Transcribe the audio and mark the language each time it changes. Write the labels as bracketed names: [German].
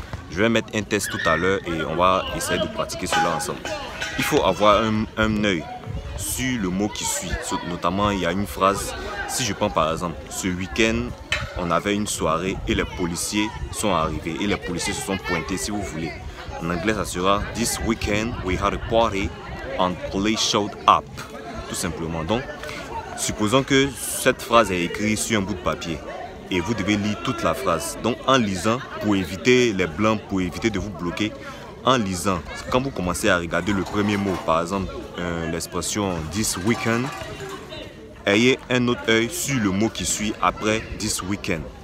[French] Je vais mettre un test tout à l'heure et on va essayer de pratiquer cela ensemble. Il faut avoir un œil sur le mot qui suit. Notamment, il y a une phrase. Si je prends par exemple, ce week-end, on avait une soirée et les policiers sont arrivés et les policiers se sont pointés, si vous voulez. En anglais, ça sera [English] This weekend, we had a party and police showed up. [French] Tout simplement. Donc, supposons que cette phrase est écrite sur un bout de papier et vous devez lire toute la phrase. Donc en lisant, pour éviter les blancs, pour éviter de vous bloquer, en lisant, quand vous commencez à regarder le premier mot, par exemple l'expression this weekend, ayez un autre œil sur le mot qui suit après this weekend.